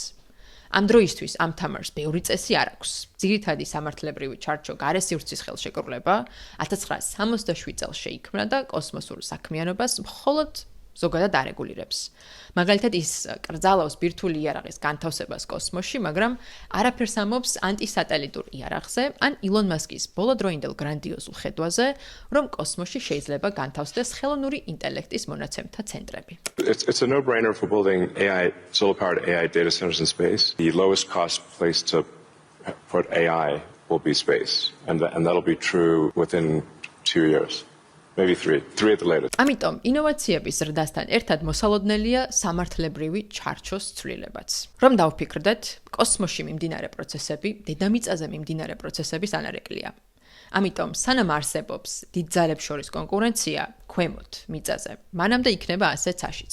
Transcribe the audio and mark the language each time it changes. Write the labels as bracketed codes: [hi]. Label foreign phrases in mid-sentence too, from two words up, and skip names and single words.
[ka] ამ დროისთვის ამ თამაშს ბევრი წესი არ აქვს. ძირითადი სამართლებრივი ჩარჩო გარესივრცის ხელშეკრულება 1967 წელს შეიქმნა და კოსმოსურ საქმიანობას მხოლოდ ზოგადად არეგულირებს. მაგალითად ის კრძალავს ბირთვული იარაღის განთავსებას კოსმოსში, მაგრამ არაფერს ამბობს ანტისატელიტურ იარაღზე ან ილონ მასკის ბოლოდროინდელ გრანდიოზულ ხედვაზე, რომ კოსმოსში შეიძლება განთავსდეს ხელოვნური ინტელექტის მონაცემთა centrები. [en] It's a no-brainer for building solar-powered AI data centers in space. The lowest cost place to put AI will be space, and that'll be true within 2 years. Maybe 3 at the latest. [ka] ამიტომ ინოვაციების ზრდასთან ერთად მოსალოდნელია სამართლებრივი ჩარჩოს ცვლილებაც. რომ დავფიქრდეთ, კოსმოსში მიმდინარე პროცესები დედამიწაზე მიმდინარე პროცესების ანარეკლია. ამიტომ სანამ არსებობს დიდ ძალებს შორის კონკურენცია ქვემოთ მიწაზე, მანამდე იქნება ასეც აშიც.